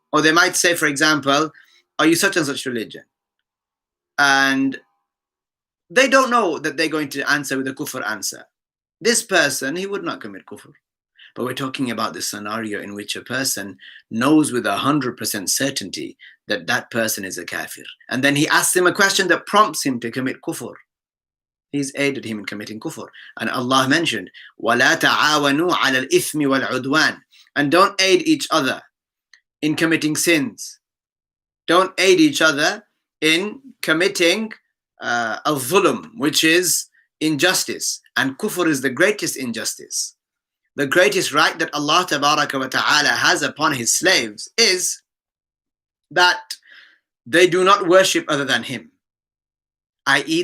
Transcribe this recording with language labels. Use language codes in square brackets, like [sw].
[en] Or they might say, for example, are you such and such religion? And they don't know that they're going to answer with a kufr answer. This person, he would not commit kufr. But we're talking about the scenario in which a person knows with 100% certainty that that person is a kafir. And then he asks him a question that prompts him to commit kufr. He's aided him in committing kufr. And Allah mentioned, [ar] وَلَا تَعَاوَنُوا عَلَى الْإِثْمِ وَالْعُدْوَانِ. [en] And don't aid each other in committing sins. Don't aid each other in committing al-zulm, which is injustice. And kufr is the greatest injustice. The greatest right that Allah Tabaraka wa Ta'ala has upon his slaves is that they do not worship other than him, i.e.